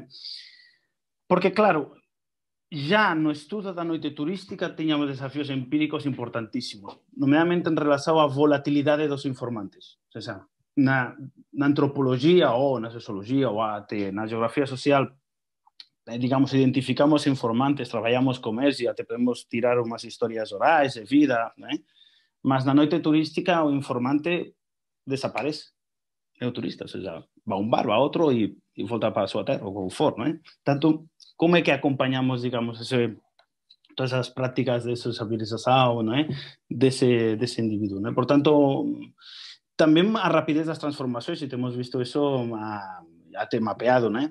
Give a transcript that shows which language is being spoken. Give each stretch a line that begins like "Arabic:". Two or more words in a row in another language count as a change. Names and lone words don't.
Galician: Porque, claro, já no estudo da noite turística tiñamos desafíos empíricos importantísimos, nomeadamente en relación á volatilidade dos informantes,
Portuguese: ou seja,
Galician: na antropologia ou na sociologia ou até na geografía social, digamos, identificamos informantes, traballamos con eles e até podemos tirar unhas historias orais de vida, né?
Portuguese: Mas na noite turística o informante desaparece, é o turista, ou seja,
Galician: va a un bar, va a outro e volta para a súa terra, ou como for, né? Tanto, como é que acompañamos, digamos, todas as prácticas de sociabilización, né? Dese individuo, né? Por tanto, tamén a rapidez das transformacións, e temos visto iso até mapeado, né?